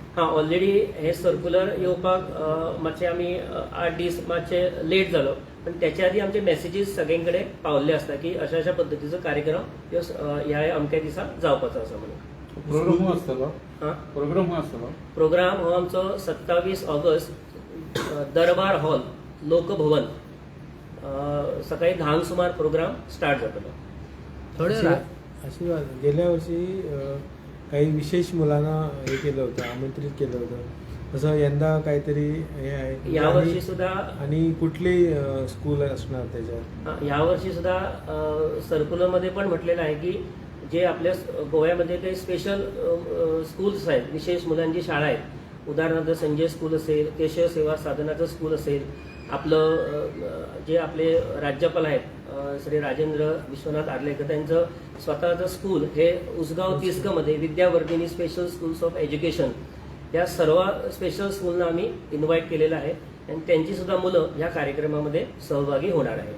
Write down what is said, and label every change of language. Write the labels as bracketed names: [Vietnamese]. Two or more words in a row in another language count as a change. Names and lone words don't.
[Konkani] हां, ऑलरेडी हे सर्कुलर येवपाक मातशे आमी 8 दीस मातशे लेट जालो, पण त्याच्या आधी आमचे मेसेजीस सगळे कडेन पावल्ले आसता की अशा कार्यक्रम ह्यो ह्या अमक्या दिसा जावपाचो आसा म्हणून. प्रोग्राम आसतलो? हां, प्रोग्राम हो आमचो 27 ऑगस्ट दरबार हॉल लोकभवन सकाळी 10 सुमार [English] program start [Konkani] जातलो. थोडे [Marathi] आशीर्वाद, गेल्या वर्षी काही विशेष मुलांना हे केलं होतं, आमंत्रित केलं होतं, तसं यंदा काहीतरी हे आहे या वर्षी सुद्धा आणि कुठली स्कूल असणार त्याच्यात? या वर्षी सुद्धा सर्क्युलरमध्ये पण म्हटलेलं आहे की जे आपल्या गोव्यामध्ये काही [English] special schools [Marathi] आहेत, विशेष मुलांची शाळा आहेत, उदाहरणार्थ संजय स्कूल असेल, केशव सेवा साधनाचं स्कूल असेल, आपलं जे आपले राज्यपाल आहेत श्री राजेंद्र विश्वनाथ आर्लेकर त्यांचं स्वतःचं स्कूल हे उसगाव तिसगामध्ये विद्यावर्धिनी स्पेशल स्कूल्स ऑफ एज्युकेशन या सर्व [English] special schoolना [Marathi] आम्ही इन्व्हाइट केलेलं आहे आणि त्यांची सुद्धा मुलं या कार्यक्रमामध्ये सहभागी होणार आहेत.